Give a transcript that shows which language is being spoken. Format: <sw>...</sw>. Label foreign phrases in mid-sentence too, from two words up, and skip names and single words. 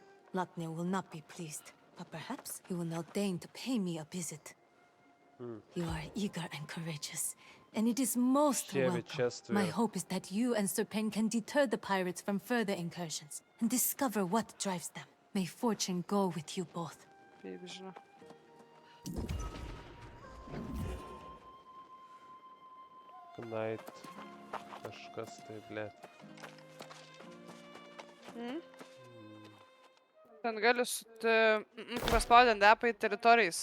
<en>Lockyer will not be pleased, but perhaps he will now deign to pay me a visit. You are eager and courageous, and it is most welcome. My hope is that you and Sir Payne can deter the pirates from further incursions and discover what drives them. May fortune go with you both.</en> <lt>Kaip žinau. Knight. Kažkas tai, blėt. Ten gali paspaudint depą į teritorijas.</lt>